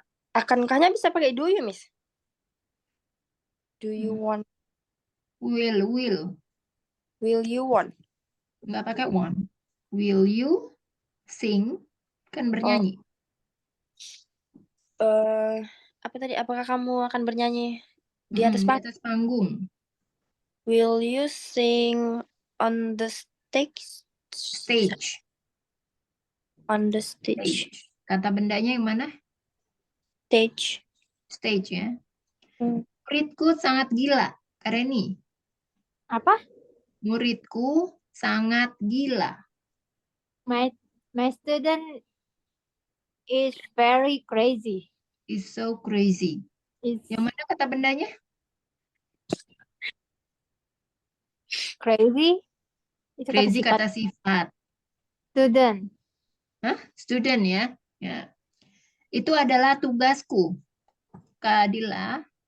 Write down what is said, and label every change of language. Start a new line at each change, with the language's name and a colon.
Indonesian: Akankahnya bisa pakai
English: do you, Miss? Do you want? Will. Will you want?
Indonesian: Nggak pakai want.
English: Will you sing?
Indonesian: Kan bernyanyi. Apa tadi? Apakah kamu akan bernyanyi di atas Di panggung? atas panggung.
English: Will you sing on the stage? Stage. On the stage.
Indonesian: Kata bendanya yang mana?
English: Stage.
Indonesian: Stage ya. Muridku sangat gila, Kak Reni. Apa? Muridku sangat gila.
English: My student is very crazy. Is so crazy. Is
Indonesian: Yang mana kata bendanya? crazy. Itu kata
English: Crazy
Indonesian: sifat. kata sifat.
English: Student.
Indonesian: Hah? Student ya? Ya. Itu adalah tugasku. Kak Adila.